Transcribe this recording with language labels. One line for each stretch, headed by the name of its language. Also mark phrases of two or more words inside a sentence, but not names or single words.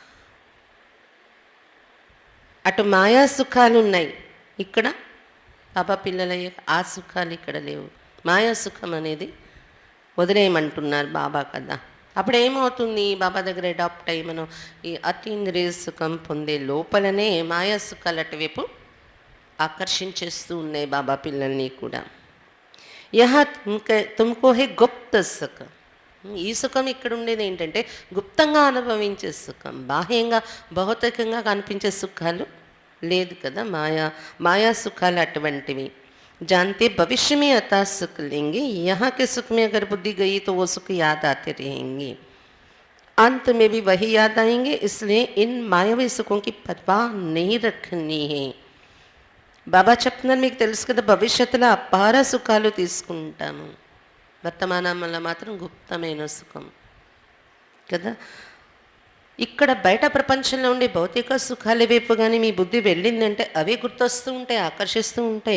Telugu: అటు మాయా సుఖాలు ఉన్నాయి, ఇక్కడ బాబా పిల్లలు అయ్యాక ఆ సుఖాలు ఇక్కడ లేవు. మాయా సుఖం అనేది వదిలేయమంటున్నారు బాబా కదా. అప్పుడు ఏమవుతుంది, బాబా దగ్గర అడాప్ట్ అయ్యి మనం ఈ అతీంద్రియ సుఖం పొందే లోపలనే మాయా సుఖాలు అటువైపు ఆకర్షించేస్తూ ఉన్నాయి బాబా పిల్లల్ని కూడా.
Hindi: यहाँ तुमको है गुप्त सुख.
Telugu: ఈ సుఖం ఇక్కడ ఉండేది ఏంటంటే గుప్తంగా అనుభవించే సుఖం, బాహ్యంగా భౌతికంగా కనిపించే సుఖాలు లేదు కదా. మాయా సుఖాలు అటువంటివి.
Hindi: जानते भविष्य में अता सुख लेंगे, यहाँ के सुख में अगर बुद्धि गई तो वो सुख याद आते रहेंगे, अंत में भी वही याद आएंगे. इसलिए इन मायावी सुखों की परवाह नहीं रखनी है.
Telugu: బాబా చెప్తున్నారు, మీకు తెలుసు కదా భవిష్యత్తులో అపార సుఖాలు తీసుకుంటాము, వర్తమానంలో మాత్రం గుప్తమైన సుఖం కదా. ఇక్కడ బయట ప్రపంచంలో ఉండే భౌతిక సుఖాల వైపు కానీ మీ బుద్ధి వెళ్ళిందంటే అవి గుర్తొస్తూ ఉంటాయి, ఆకర్షిస్తూ ఉంటాయి.